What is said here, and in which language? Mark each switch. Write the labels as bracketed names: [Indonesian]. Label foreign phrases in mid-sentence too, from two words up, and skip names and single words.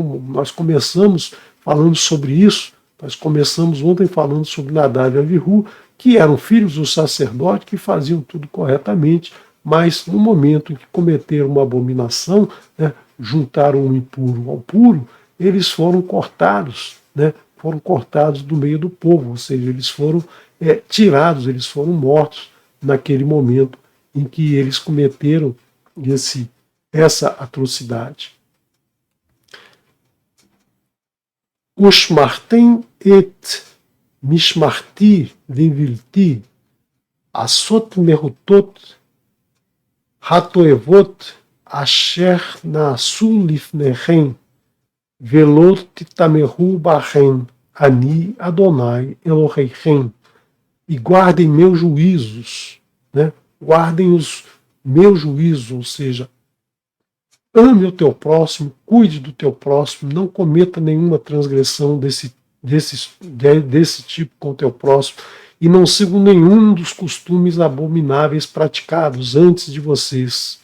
[Portuguese] Nós começamos falando sobre isso, nós começamos ontem falando sobre Nadav e Abihu, que eram filhos do sacerdote, que faziam tudo corretamente, mas no momento em que cometeram uma abominação, né, juntaram o impuro ao puro, eles foram cortados, né, foram cortados do meio do povo, ou seja, eles foram tirados, eles foram mortos naquele momento em que eles cometeram essa atrocidade. [Hebrew] ושמרתם את משמרתי לבלתי עשות מחקות התועבות אשר נעשו לפניכם ולא תטמאו בהם אני אדני אלהיכם. [Portuguese] E guardem meus juízos, né? Guardem os meus juízos, ou seja, ame o teu próximo, cuide do teu próximo, não cometa nenhuma transgressão desse tipo com o teu próximo e não sigam nenhum dos costumes abomináveis praticados antes de vocês.